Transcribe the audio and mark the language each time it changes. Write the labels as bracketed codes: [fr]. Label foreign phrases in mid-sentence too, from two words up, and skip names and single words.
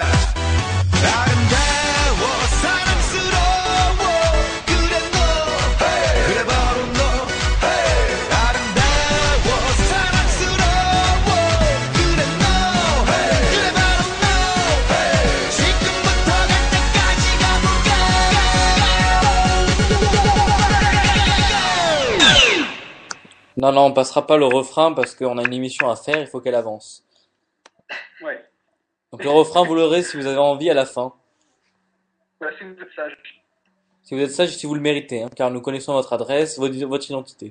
[ko] 아름다워 사랑스러워 그래 너 그래 바로 너 아름다워 사랑스러워 그래 너 그래 바로 너 지금부터 갈 때까지 가볼까 [fr] Non, non, on passera pas le refrain parce qu'on a une émission à faire, il faut qu'elle avance. ouais, Donc le refrain, vous l'aurez si vous avez envie à la fin. voilà, si vous êtes sage. Si vous êtes sage, si vous le méritez, hein, car nous connaissons votre adresse, votre identité.